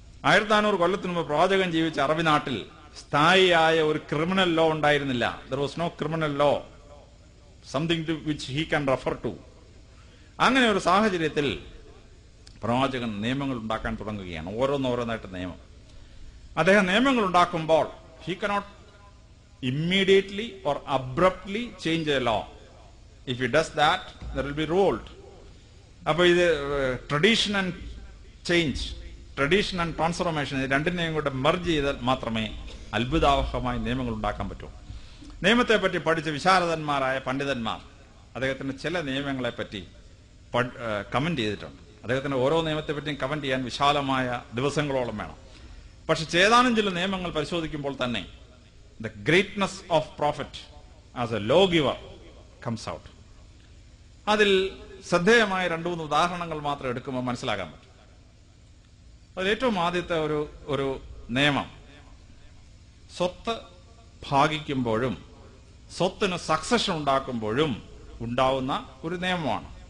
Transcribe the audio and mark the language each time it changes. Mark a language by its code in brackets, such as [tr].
[ml] 1400 കൊല്ലത്തിന് മുമ്പ് പ്രവാചകൻ ജീവിച്ച അറബി നാട്ടിൽ സ്ഥായിയായ ഒരു ക്രിമിനൽ ലോ ഉണ്ടായിരുന്നില്ല. [en] There was no criminal law, something to which he can refer to. [ml] അങ്ങനെ ഒരു സാഹചര്യത്തിൽ പ്രവാചകൻ നിയമങ്ങൾ ഉണ്ടാക്കാൻ തുടങ്ങുകയാണ്. ഓരോന്നോരോന്നായിട്ട് നിയമം. അദ്ദേഹം നിയമങ്ങൾ ഉണ്ടാക്കുമ്പോൾ [en] He cannot immediately or abruptly change a law. If he does that, there will be revolt. [ml] അപ്പൊ ഇത് [en] tradition and change, tradition and transformation, [ml] രണ്ടിനെയും കൂടെ മെർജ് ചെയ്താൽ മാത്രമേ അത്ഭുതാവഹമായ നിയമങ്ങൾ ഉണ്ടാക്കാൻ പറ്റൂ. നിയമത്തെ പറ്റി പഠിച്ച വിശാരദന്മാരായ പണ്ഡിതന്മാർ അദ്ദേഹത്തിന്റെ ചില നിയമങ്ങളെ പറ്റി കമന്റ് ചെയ്തിട്ടുണ്ട്. അദ്ദേഹത്തിന്റെ ഓരോ നിയമത്തെ പറ്റിയും കമന്റ് ചെയ്യാൻ വിശാലമായ ദിവസങ്ങളോളം വേണം. പക്ഷെ ഏതാനും ചില നിയമങ്ങൾ പരിശോധിക്കുമ്പോൾ തന്നെ [en] the greatness of prophet as a lawgiver comes out. [ml] അതിൽ ശ്രദ്ധേയമായ 2-3 ഉദാഹരണങ്ങൾ മാത്രം എടുക്കുമ്പോൾ മനസ്സിലാക്കാൻ പറ്റും. അതിൽ ഏറ്റവും ആദ്യത്തെ ഒരു നിയമം സ്വത്ത് ഭാഗിക്കുമ്പോഴും സ്വത്തിന് സക്സഷൻ ഉണ്ടാക്കുമ്പോഴും ഉണ്ടാവുന്ന ഒരു നിയമമാണ്.